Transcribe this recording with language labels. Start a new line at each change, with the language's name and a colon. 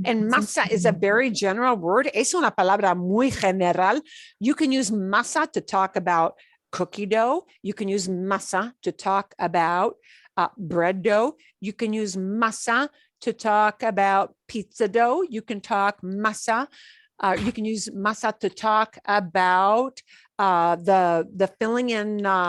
English: And masa is a very general word.
Spanish: Es una palabra muy general.
English: You can use masa to talk about cookie dough. You can use masa to talk about bread dough. You can use masa to talk about pizza dough. You can talk masa. You can use masa to talk about the filling in